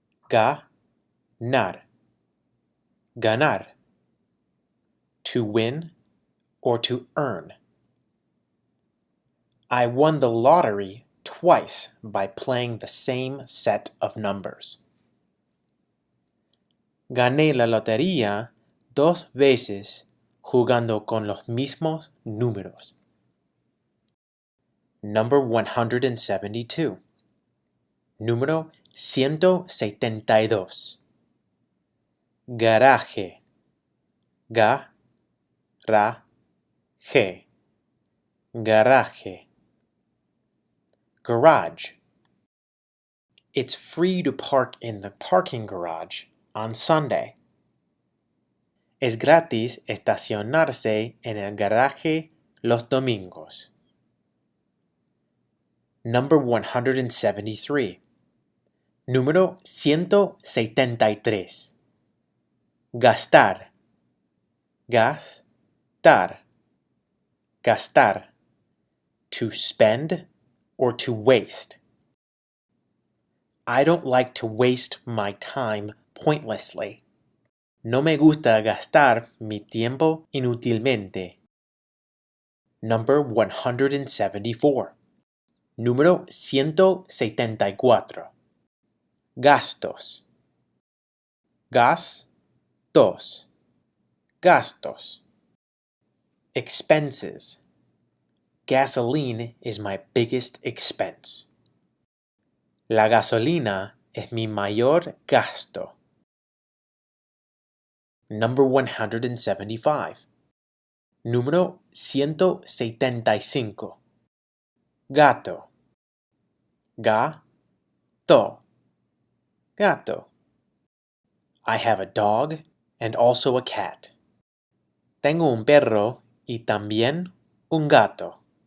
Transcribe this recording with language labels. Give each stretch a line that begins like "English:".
Spanish: Gah-nahr. Ganar.
English: To win or to earn. I won the lottery twice by playing the same set of numbers.
Spanish: Gané la lotería 2 veces jugando con los mismos números.
English: Number 172.
Spanish: Número 172. Garaje. Gah-rah-hay. Garaje. Garage.
English: It's free to park in the parking garage on Sunday.
Spanish: Es gratis estacionarse en el garaje los domingos.
English: Number 173.
Spanish: Número 173. Gastar. Gahs-tar. Gastar.
English: To spend or to waste. I don't like to waste my time pointlessly.
Spanish: No me gusta gastar mi tiempo inútilmente.
English: Number 174.
Spanish: Número 174. Gastos. Gahs-tohs. Gastos.
English: Expenses. Gasoline is my biggest expense.
Spanish: La gasolina es mi mayor gasto.
English: Number 175.
Spanish: Número 175. Gato. Gah-toh. Gato.
English: I have a dog and also a cat.
Spanish: Tengo un perro y también un gato.